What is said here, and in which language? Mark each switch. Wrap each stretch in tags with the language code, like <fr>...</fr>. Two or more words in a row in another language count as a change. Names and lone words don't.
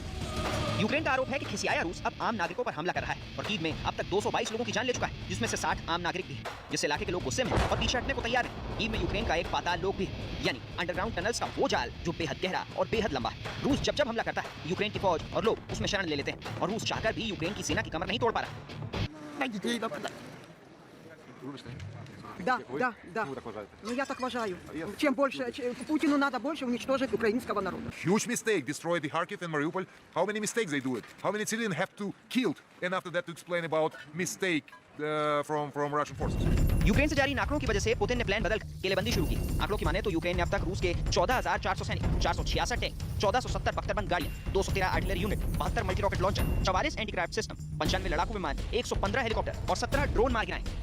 <hi>यूक्रेन का आरोप है कि खिसियाया रूस अब आम नागरिकों पर हमला कर रहा है और कीव में अब तक 222 लोगों की जान ले चुका है, जिसमें से 60 आम नागरिक भी हैं, जिससे इलाके के लोग गुस्से में और पीछे हटने को तैयार हैं। कीव में यूक्रेन का एक पाताल लोक भी है, यानी</hi> <en>underground tunnels</en> <hi>का वो जाल जो बेहद गहरा और बेहद लंबा है। रूस जब जब हमला करता है, यूक्रेन की फौज और लोग उसमें शरण ले लेते हैं और रूस चाहकर भी यूक्रेन की सेना की कमर नहीं तोड़ पा रहा।</hi> <ru>Да. Ну я так уважаю. Чем больше, Путину надо больше уничтожить украинского народа.</ru> <en>Huge mistake, destroy the Kharkiv and Mariupol. How many mistakes they do it? How many civilians have to killed? And after that to explain about mistake from Russian forces.</en> <hi>यूक्रेन से जारी आंकड़ों की वजह से पुतिन ने प्लान बदल किलेबंदी शुरू की। आंकड़ों की माने तो यूक्रेन ने अब तक रूस के 14,400 सैनिक, 466 टैंक, 1470 बख्तरबंद गाड़ियां, 213</hi> <en>artillery unit,</en> <hi>72</hi> <en>multi rocket launcher,</en> <hi>44</hi> <en>anti craft system,</en> <hi>95 लड़ाकू विमान, 115 हेलीकॉप्टर और 17 ड्रोन मार गिराए।</hi>